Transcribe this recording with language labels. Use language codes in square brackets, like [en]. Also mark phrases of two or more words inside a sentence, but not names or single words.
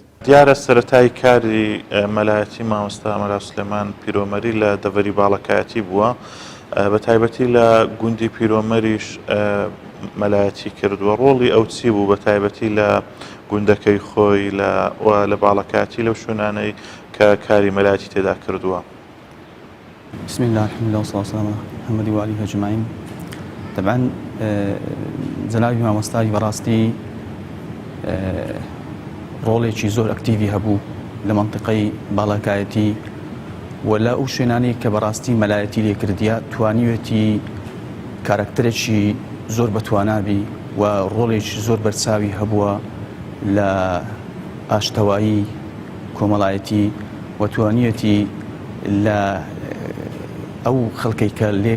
[ckb] دیارە سەرەتای کاری مەلایەتی مامۆستا ئەمەرا سولێمان پیرۆمەری لە دەڤەری باڵەکایەتی بووە بە تایبەتی لە گوندی پیرۆمەریش مەلایەتی کردووە ڕۆڵی ئەو چی بوو بە تایبەتی لە گوندەکەی خۆی لە باڵەکاتی لەو شوێنانەی کە کاری مەلایەتی تێدا کردووە [ar] بسم الله الحمد لله والصلاة والسلام على محمد وآله أجمعين [ckb] طبعا جنابی مامۆستای بەڕاستی ڕۆڵێکی زۆر ئەکتیڤی هەبوو لە مەنتیقەی باڵەکایەتی و لە ئەو شوێنانەی کە بەڕاستی مەلایەتی لێکردیە توانیوێتی کارکتەرێکی زۆر بەتوانابی و ڕۆڵێکی زۆر بەرچاوی هەبووە لە ئاشتەوایی کۆمەڵایەتی و توانیەتی لە ئەو خەڵکەی کە لێک